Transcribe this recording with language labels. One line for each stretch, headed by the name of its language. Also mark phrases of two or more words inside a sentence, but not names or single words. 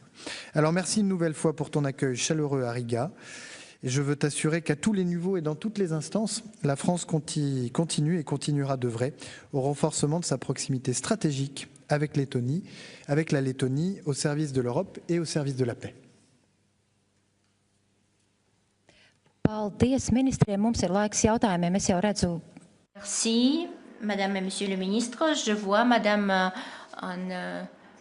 French: Alors, merci une nouvelle fois pour ton accueil chaleureux à Riga. Et je veux t'assurer qu'à tous les niveaux et dans toutes les instances, la France continue et continuera d'œuvrer au renforcement de sa proximité stratégique avec la Lettonie, au service de l'Europe et au service de la paix.
Latvian: Paldies, ministriem. Mums ir laiks jautājumiem. Es jau redzu.
French: Merci, Madame et Monsieur le Ministre. Je vois Madame en